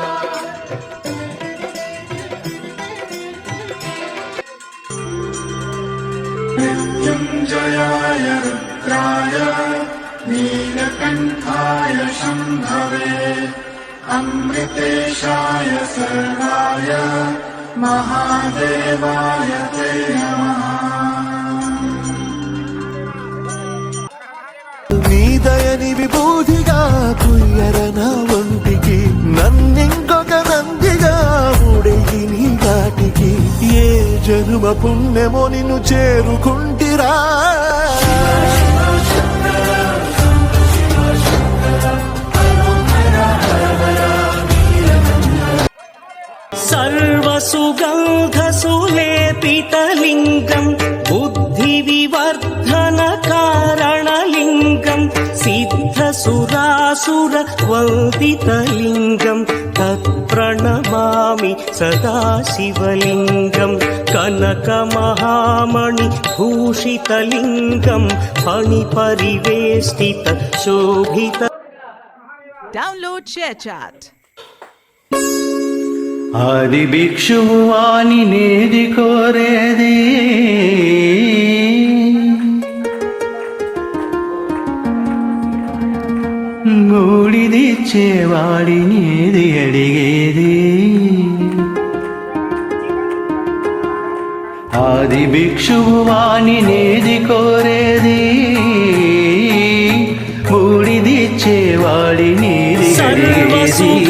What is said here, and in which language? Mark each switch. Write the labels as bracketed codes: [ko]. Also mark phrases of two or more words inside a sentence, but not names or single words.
[sa] मृत्युञ्जयाय रुद्राय नीलकण्ठाय शम्भवे अमृतेशाय सर्वाय महादेवाय ते नमः। [te] నీ దయని విభూతిగా కుయ్యరన ఒంటికి నన్నింకొక నందిగా ఊడెయ్యి నీ ఘాటికి ఏ జన్మ పుణ్యమో నిన్ను చేరుకుంటిరా [sa] सर्वसुगन्धसुलेपितलिङ्गम् बुद्धिविवर्धनकारणलिङ्गम् सिद्धसुरासुरवन्दितलिङ्गम् तत्प्रणमामि सदा शिवलिङ्गम् कनकमहामणिभूषितलिङ्गम् फणिपरिवेष्टित शोभित। [en] Download ShareChat. [te] ఆది భిక్షువు వాని నేది కోరేది మూడిదిచ్చేవాడి నేది అడిగేది ఆది భిక్షువు వాని నేది కోరేది మూడిదిచ్చేవాడి నేది అడిగేది